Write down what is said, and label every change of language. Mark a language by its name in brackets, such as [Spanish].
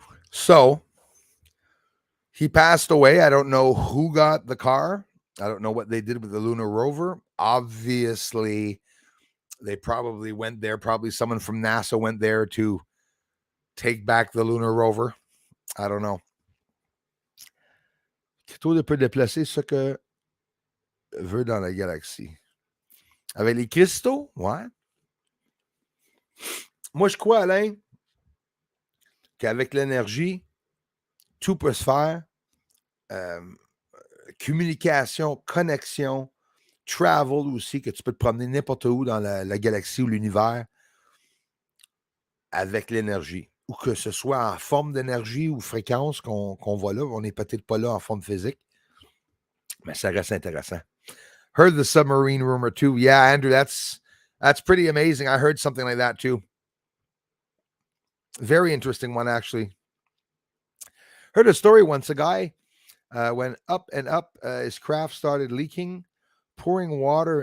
[English] So he passed away. I don't know who got the car. I don't know what they did with the lunar rover. Obviously, they probably went there. Probably someone from NASA went there to take back the lunar rover. I don't know. [French] Cristaux peut déplacer ce que veut dans la galaxie. Avec les cristaux, ouais. Moi, je crois, Alain, qu'avec l'énergie, tout peut se faire. Communication, connexion, travel aussi, que tu peux te promener n'importe où dans la galaxie ou l'univers avec l'énergie. Ou que ce soit en forme d'énergie ou fréquence qu'on voit là. On n'est peut-être pas là en forme physique, mais ça reste intéressant. [English] Heard the submarine rumor too. Yeah, Andrew, that's pretty amazing. I heard something like that too. Very interesting one, actually. Heard a story once. A guy went up and up. His craft started leaking, pouring water.